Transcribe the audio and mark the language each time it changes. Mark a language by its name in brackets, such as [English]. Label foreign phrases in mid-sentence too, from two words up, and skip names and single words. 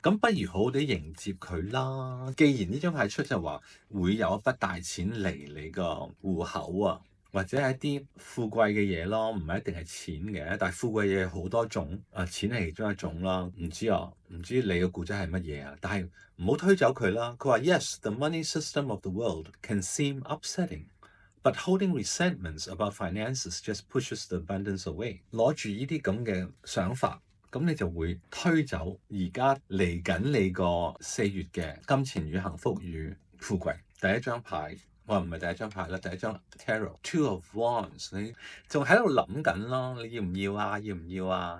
[Cantonese] 咁不如好好地迎接佢啦。既然呢張牌出就話會有一筆大錢嚟你個戶口啊，或者係一啲富貴嘅嘢咯，唔係一定係錢嘅，但係富貴嘢好多種，錢係其中一種啦。唔知你個故仔係乜嘢啊？但係唔好推走佢啦。佢話 [English] Yes，the money system of the world can seem upsetting。 But holding resentments about finances just pushes the abundance away。 [Cantonese] 攞住呢啲咁嘅想法，咁你就會推走而家嚟緊你個4月嘅金錢與幸福與富貴。第一張牌，唔係第一張牌啦，第一張 Tarot Two of Wands，你仲喺度諗緊咯，你要唔要啊？要唔要啊？